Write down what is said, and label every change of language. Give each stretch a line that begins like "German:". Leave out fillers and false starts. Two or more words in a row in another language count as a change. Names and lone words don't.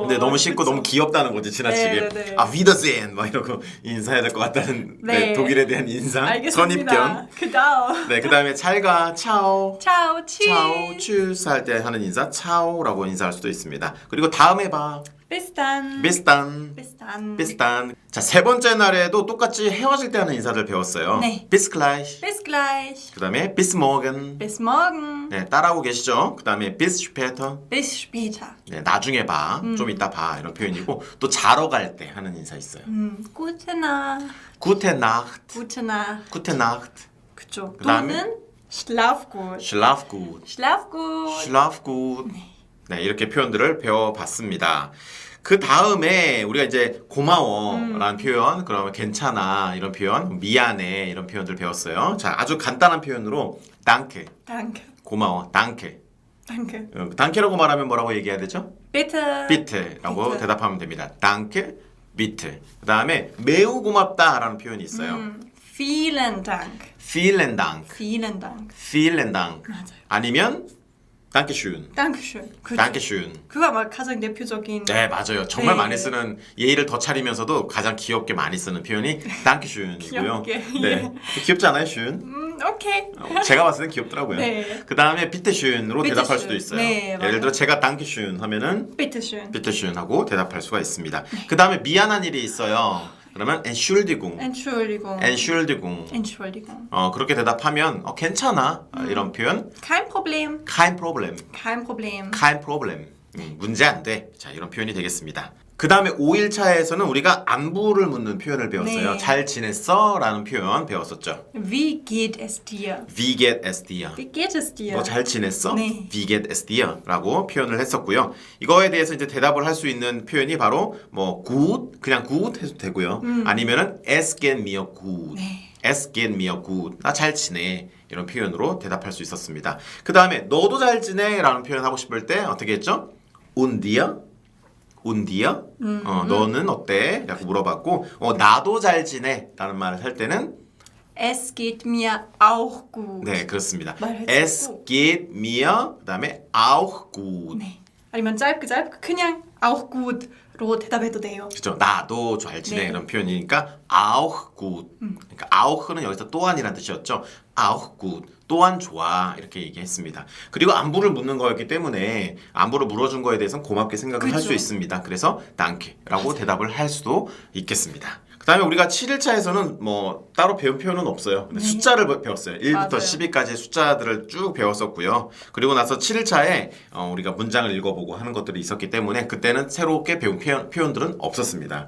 Korean: 근데 너무 쉽고 그쵸. 너무 귀엽다는 거지 지나치게. 네. 아 위더젠 막 이러고 인사해야 될 것 같다는 네. 네, 독일에 대한 인상, 알겠습니다. 선입견. 그다음. 네, 그다음에 잘가, 차오, 차오, 차오, 추스 할 때 하는 인사 차오라고 인사할 수도 있습니다. 그리고 다음에 봐,
German: Bis dann. Bis dann, Bis dann. Bis dann.
Korean: 자, 세 번째 날에도 똑같이 헤어질 때 하는 인사들 배웠어요. 네.
German: bis gleich. Bis gleich.
Korean: 그다음에
German: bis morgen. Bis morgen.
Korean: 네, 따라하고 계시죠? 그다음에
German: bis später. Bis später.
Korean: 네, 나중에 봐, 좀 이따 봐 이런 표현이고 또 자러 갈 때 하는 인사 있어요.
German: Gute Nacht. Gute Nacht, Gute Nacht. Gute Nacht,
Korean: 그쵸. 그다음에?
German: 또는 Schlaf gut. Schlaf gut, Schlaf gut. Schlaf gut.
Korean: 네, 이렇게 표현들을 배워봤습니다. 그 다음에 우리가 이제 고마워라는 표현, 그러면 괜찮아 이런 표현, 미안해 이런 표현들 배웠어요. 자, 아주 간단한 표현으로 danke, Danke. 고마워, danke. Danke. danke라고 말하면 뭐라고 얘기해야 되죠? Bitte. bitte라고 bitte. 대답하면 됩니다.
German: danke, bitte.
Korean: 그 다음에 매우 고맙다라는 표현이 있어요.
German: Vielen Dank. vielen Dank, Vielen Dank. vielen Dank.
Korean: 맞아요. 아니면 dankeschön, Dankeschön. 그쵸. dankeschön. 그거 아마 가장 대표적인. 네, 맞아요. 정말 네. 많이 쓰는 예의를 더 차리면서도 가장 귀엽게 많이 쓰는 표현이 dankeschön이고요. 귀엽게, 네, 귀엽지 않아요, schön? 오케이. 제가 봤을 땐 귀엽더라고요. 네. 그 다음에 bitteschön으로 bitteschön. 대답할 수도 있어요. 네, 예를 맞아요. 들어 제가 dankeschön 하면은 Bitteschön. bitteschön 하고 대답할 수가 있습니다. 그 다음에 미안한 일이 있어요. 그러면 entschuldigung, Entschuldigung. entschuldigung. Entschuldigung. 그렇게 대답하면 괜찮아 이런 표현.
German: Kein Problem. kein Problem, Kein Problem. kein Problem.
Korean: 문제 안 돼. 자, 이런 표현이 되겠습니다. 그 다음에 5일차에서는 우리가 안부를 묻는 표현을 배웠어요. 네. 잘 지냈어? 라는 표현 배웠었죠.
German: Wie geht es dir? Wie geht es dir? Wie geht es dir?
Korean: 너 잘 지냈어? 네.
German: Wie geht es dir?
Korean: 라고 표현을 했었고요. 이거에 대해서 이제 대답을 할 수 있는 표현이 바로 뭐 gut, 그냥 gut 해도 되고요.
German: 아니면은 es geht mir gut.
Korean: 네.
German: Es geht mir gut.
Korean: 나 잘 지내. 이런 표현으로 대답할 수 있었습니다. 그 다음에 너도 잘 지내? 라는 표현 하고 싶을 때 어떻게 했죠?
German: Und dir? Und dir?
Korean: 너는 어때? 라고 물어봤고 나도 잘 지내 라는 말을 할 때는
German: Es geht mir auch gut.
Korean: 네, 그렇습니다. 말해주고.
German: Es geht mir
Korean: 그 다음에
German: auch gut.
Korean: 네. 아니면 짧게 그냥
German: auch gut
Korean: 로 대답해도 돼요. 그렇죠. 나도 잘 지내 네. 이런 표현이니까
German: auch gut.
Korean: 그러니까 auch는 여기서 또한이라는 뜻이었죠.
German: auch gut.
Korean: 또한 좋아 이렇게 얘기했습니다. 그리고 안부를 묻는 거였기 때문에 안부를 물어준 거에 대해서는 고맙게 생각을 할 수 그죠. 있습니다. 그래서 danke라고 대답을 할 수도 있겠습니다. 그다음에 우리가 7일차에서는 뭐 따로 배운 표현은 없어요. 근데 네. 숫자를 배웠어요. 1부터 맞아요. 10일까지의 숫자들을 쭉 배웠었고요. 그리고 나서 7일차에 우리가 문장을 읽어보고 하는 것들이 있었기 때문에 그때는 새롭게 배운 표현들은 없었습니다.